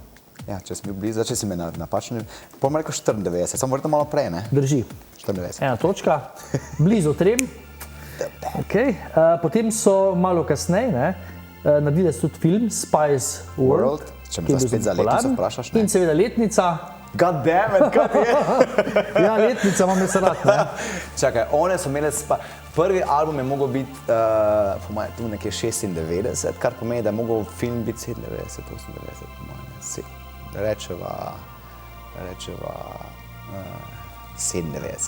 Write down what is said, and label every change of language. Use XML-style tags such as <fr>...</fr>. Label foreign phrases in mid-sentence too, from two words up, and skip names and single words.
<sl>Ja, če sem bil blizu, če si me napačen, bom rekel 94, samo verjetno malo prej, ne? Drži. 94. 1 točka, blizu 3. Okay. Potem so malo kasneje, ne, naredili so tudi film Spice World, Če me zdaj spet za letnico vprašaš, ne? In seveda letnica.</sl> <en>God damn it,</en> <sl>kaj je? Ja, letnica imam jaz rad, ne? Čakaj, one so imele, prvi album je mogel biti, po mojem, tu nekje 96, kar pomeni, da je mogel film biti 97, 98, po mojem, rečeva 97.</sl>